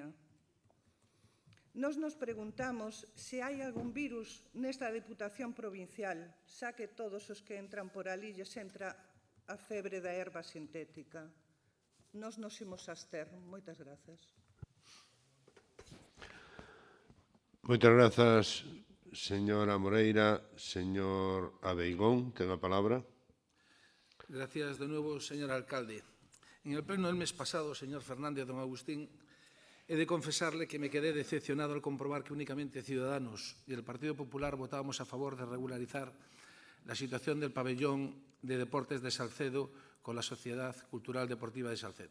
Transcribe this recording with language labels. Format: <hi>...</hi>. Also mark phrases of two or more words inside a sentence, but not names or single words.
<gl>Nos preguntamos se hai algún virus nesta Deputación Provincial, xa que todos os que entran por ali lles entra a febre da herba sintética. Nos imos abster. Moitas grazas. Moitas grazas, señora Moreira. Señor Abeigón, ten a palabra.</gl> <es>Gracias de nuevo, señor alcalde. En el pleno del mes pasado, señor Fernández, don Agustín, he de confesarle que me quedé decepcionado al comprobar que únicamente Ciudadanos y el Partido Popular votábamos a favor de regularizar la situación del pabellón de deportes de Salcedo con la Sociedad Cultural Deportiva de Salcedo.</es>